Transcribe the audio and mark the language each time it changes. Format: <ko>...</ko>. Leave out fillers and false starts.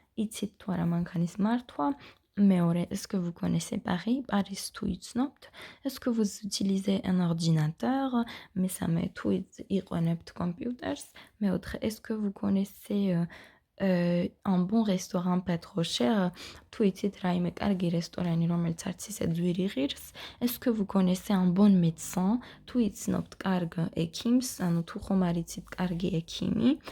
<ka>იცით თუ არა მანქანის მართვა? მეორე,</ka> <fr>est-ce que vous connaissez Paris?</fr> <ka>Paris თუ იცნობთ?</ka> <fr>Est-ce que vous utilisez un ordinateur?</fr> <ka>მესამე, თუ იყენებთ კომპიუტერს? მეოთხე,</ka> <fr>est-ce que vous connaissez un bon restaurant pas trop cher?</fr> <ka>თუ იცით რაიმე კარგი რესტორანი, რომელიც არც ისე ძვირი ღირს?</ka> <fr>Est-ce que vous connaissez un bon médecin?</fr> <ka>თუ იცნობთ კარგ ექიმს, ანუ თუ ხომ არ იცით კარგი ექიმი?</ka>